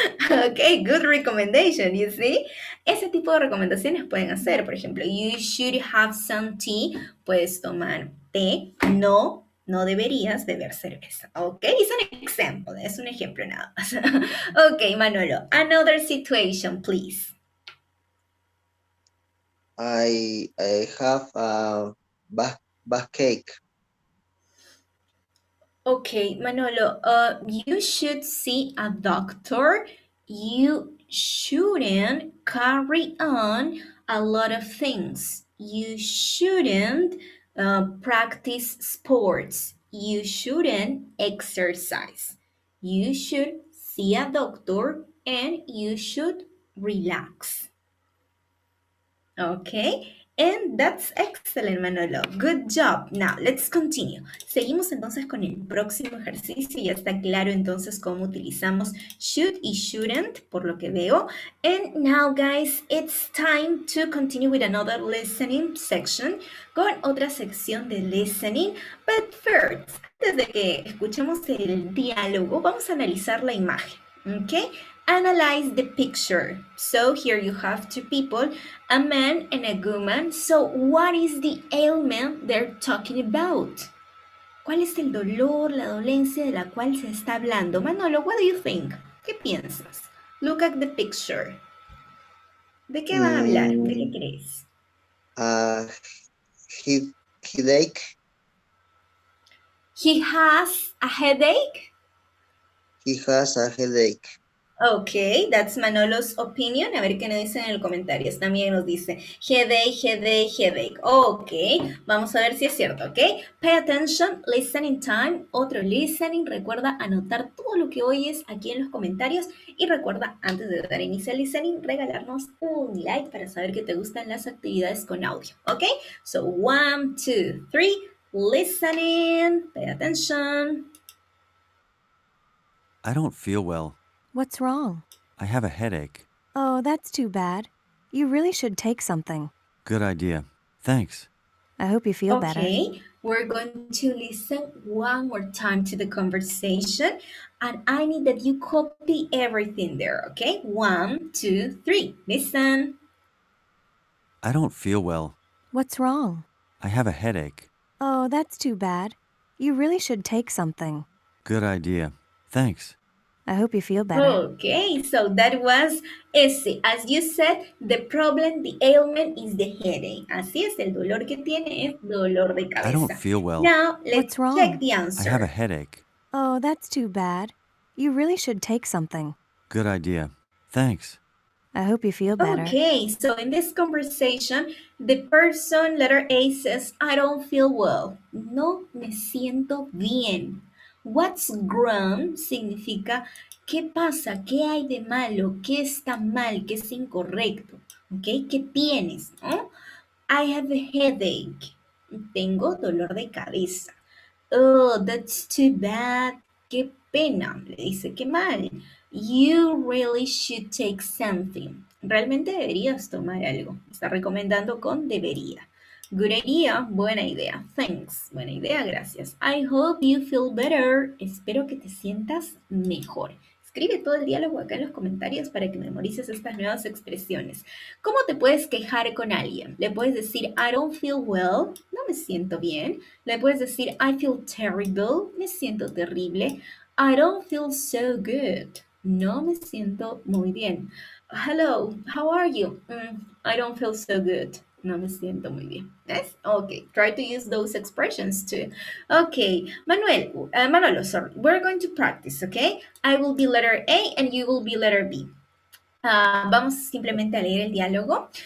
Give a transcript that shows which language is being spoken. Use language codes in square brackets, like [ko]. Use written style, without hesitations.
[en] Okay, good recommendation, you see? [es] Ese tipo de recomendaciones pueden hacer, por ejemplo, [en] you should have some tea, [es] puedes tomar té, no deberías beber cerveza, ¿ok? Es un ejemplo nada más. [en] Ok, Manolo, another situation, please. I have a backache. Okay, Manolo, you should see a doctor. You shouldn't carry on a lot of things. You shouldn't practice sports. You shouldn't exercise. You should see a doctor and you should relax. Okay, and that's excellent, Manolo. Good job. Now, let's continue. [es] Seguimos entonces con el próximo ejercicio. Ya está claro entonces cómo utilizamos should y shouldn't, por lo que veo. [en] And now, guys, it's time to continue with another listening section, [es] con otra sección de listening. [en] But first, [es] antes de que escuchemos el diálogo, vamos a analizar la imagen. [en] Okay, analyze the picture. So here you have two people, a man and a woman. So what is the ailment they're talking about? [es] ¿Cuál es el dolor, la dolencia de la cual se está hablando? [en] Manolo, what do you think? [es] ¿Qué piensas? Look at the picture. ¿De qué van a hablar? ¿De qué crees? [en] Headache. He has a headache. He has a headache. Ok, that's Manolo's opinion. [es] A ver qué nos dicen en los comentarios. También nos dice headache, headache, headache. Ok, vamos a ver si es cierto, ok. [en] Pay attention, listening time. [es] Otro listening. Recuerda anotar todo lo que oyes aquí en los comentarios. Y recuerda, antes de dar inicio al listening, regalarnos un like para saber que te gustan las actividades con audio, ok. [en] So, 1, 2, 3, listening. Pay attention. I don't feel well. What's wrong? I have a headache. Oh, that's too bad. You really should take something. Good idea. Thanks. I hope you feel better. Okay, we're going to listen one more time to the conversation, and I need that you copy everything there, okay? 1, 2, 3, listen. I don't feel well. What's wrong? I have a headache. Oh, that's too bad. You really should take something. Good idea. Thanks. I hope you feel better. Okay, so that was ese. As you said, the problem, the ailment is the headache. [es] Así es, el dolor que tiene es dolor de cabeza. [en] I don't feel well. Now, let's What's wrong? check the I answer. have a headache. Oh, that's too bad. You really should take something. Good idea. Thanks. I hope you feel better. Okay, so in this conversation, the person, letter A, says, I don't feel well. [es] No me siento bien. [en] What's wrong [es] significa ¿qué pasa? ¿Qué hay de malo? ¿Qué está mal? ¿Qué es incorrecto? ¿Ok? ¿Qué tienes? ¿No? [en] I have a headache. [es] Tengo dolor de cabeza. [en] Oh, that's too bad. [es] Qué pena. Le dice, qué mal. [en] You really should take something. [es] Realmente deberías tomar algo. Está recomendando con debería. [en] Good idea, [es] buena idea. [en] Thanks, [es] buena idea, gracias. [en] I hope you feel better. [es] Espero que te sientas mejor. Escribe todo el diálogo acá en los comentarios para que memorices estas nuevas expresiones. ¿Cómo te puedes quejar con alguien? Le puedes decir, [en] I don't feel well, [es] no me siento bien. Le puedes decir, [en] I feel terrible, [es] me siento terrible. [en] I don't feel so good, [es] no me siento muy bien. [en] Hello, how are you? I don't feel so good. [es] No me siento muy bien. ¿Ves? [en] Okay, try to use those expressions too. Okay, Manolo, sorry. We're going to practice, okay? I will be letter A and you will be letter B. [es] Vamos simplemente a leer el diálogo.